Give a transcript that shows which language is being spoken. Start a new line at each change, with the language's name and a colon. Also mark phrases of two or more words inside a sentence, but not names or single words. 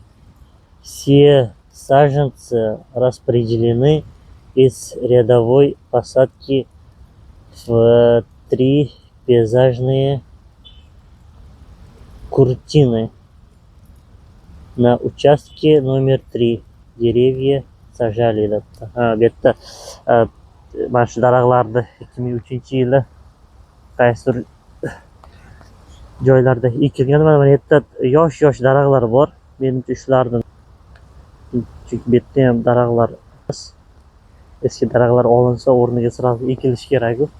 Russian: Все саженцы распределены из рядовой посадки в 3 пейзажные куртины. На участке номер 3 деревья сажали.
Uzbek: Bu yerda mana shu daraxtlarni 2003-yili qaysidir joylarda ekilgan. Mana bu yerda yosh daraxtlar bor. Menimcha shulardan. Chunki bu yerda ham daraxtlar eski daraxtlar olinsa o'rniga sirasi ekilishi kerak-ku.